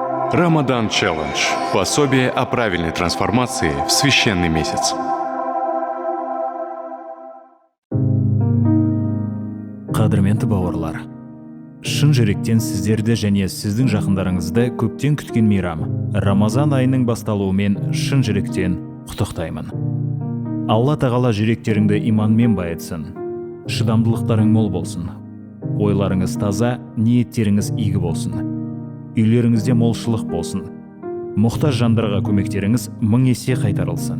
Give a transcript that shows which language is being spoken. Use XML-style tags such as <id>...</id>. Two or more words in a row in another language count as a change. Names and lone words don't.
<ru>Рамадан Челлендж. Пособие о правильной трансформации в священный месяц.</ru> <kk>Қадірменді бауырлар, шын жүректен сіздерді және сіздің жақындарыңызды көптен күткен мейрам Рамазан айының басталуымен шын жүректен құттықтаймын. Алла тағала жүректеріңді иманмен байытсын, шыдамдылықтарың мол болсын, ойларыңыз таза, ниеттеріңіз игі болсын, үйлеріңізде молшылық болсын, мұқтаж жандарға көмектеріңіз мың есе қайтарылсын.</kk>